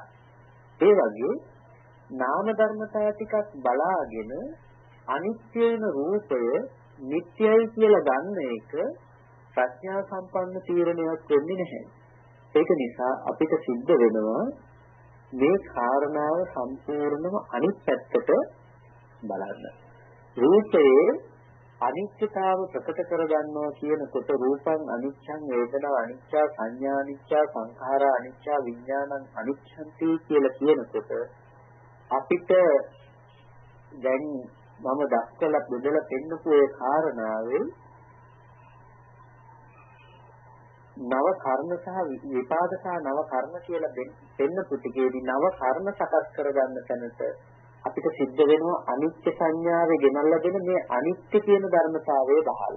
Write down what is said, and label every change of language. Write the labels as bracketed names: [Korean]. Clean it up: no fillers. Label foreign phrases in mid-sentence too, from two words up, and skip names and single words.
[Sinhala] ඒ වගේ නාම ධර්මතා ටිකක් බලාගෙන අනිත්‍ය වෙන රූපය නිට්ටයයි කියලා ගන්න එක ප්‍රඥා සම්පන්න තීරණයක් වෙන්නේ නැහැ. ඒක නිසා අපිට සිද්ධ වෙනවා මේ කාරණාව සම්පූර්ණම අනිත් පැත්තට බලන්න. රූපයේ අනිත්‍යතාව ප්‍රකට කරගන්නවා කියනකොට [Pali] රූපං අනිච්ඡං වේදනා අනිච්චා සංඥා අනිච්චා සංඛාරා අනිච්චා විඥානං අනිච්ඡන්ති [Sinhala] කියලා කියනකොට අපිට දැන් මම දක්වලා බෙදලා පෙන්නපු ඒ කාරණාවේ නව කර්ම සහ විපාක සහ නව කර්ම කියලා පෙන්නපු ටිකේදී නව කර්ම සකස් කරගන්න තැනට අපිට සිද්ධ වෙනවා අනිත්‍ය සංඥාවේ ගෙනල්ලා දෙන මේ අනිත්‍ය කියන ධර්මතාවය බහලා.